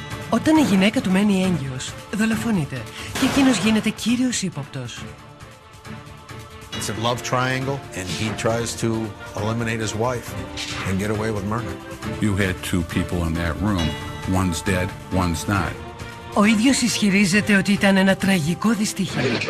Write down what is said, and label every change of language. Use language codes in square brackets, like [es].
[el] Όταν η γυναίκα του μένει έγκυος, δολοφονείται και εκείνος γίνεται κύριος ύποπτος. [en] It's a love triangle, and he tries to eliminate his wife and get away with murder. You had two people in that room. One's dead, one's not. [el] Ο ίδιος ισχυρίζεται ότι ήταν ένα τραγικό δυστύχημα.